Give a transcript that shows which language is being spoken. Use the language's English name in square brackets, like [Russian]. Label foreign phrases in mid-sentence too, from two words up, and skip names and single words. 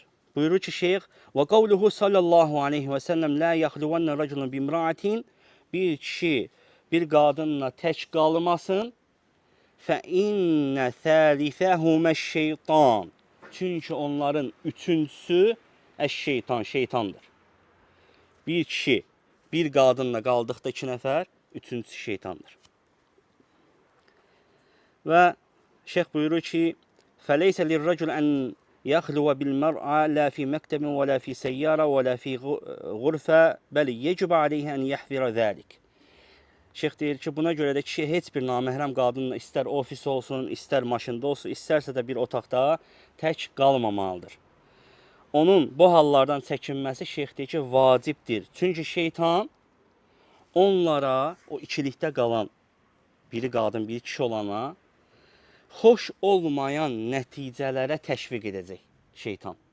[Azerbaijani] Buyurur ki, şeyx, [Arabic] وقوله صلى الله عليه وسلم لا يخلون رجل بامرأة, [Azerbaijani] bir kişi bir qadınla tək qalmasın, [Arabic] فإن ثالثهما الشيطان, [Azerbaijani] çünki onların üçüncüsü [Arabic] əş-şeytan, şeytandır. [Azerbaijani] Bir kişi bir qadınla qaldıqda 2 nəfər, üçüncüsü şeytandır. Və şeyx buyurur ki, [Arabic] فَلَيْسَ لِلرَّجُلْ أَنْ يَخْلُوَ بِالْمَرْعَى لَا فِي مَكْتَبٍ وَلَا فِي سَيَّارَةٍ وَلَا فِي غُرْفَةٍ بَلْ يَجِبُ عَلَيْهِ أَنْ يَحْذِرَ ذَلِكَ. [Azerbaijani] Şeyx deyir ki, buna görə də kişi heç bir naməhrəm qadınla istər ofis olsun, istər maşında olsun, istərsə də bir otaqda tək qalmamalıdır. Onun bu hallardan çəkinməsi şeyx deyir ki, vacibdir. Çünki şeytan onlara, o ikilikdə qalan biri qadın, biri kişi olana xoş olmayan nəticələrə təşviq edəcək şeytan.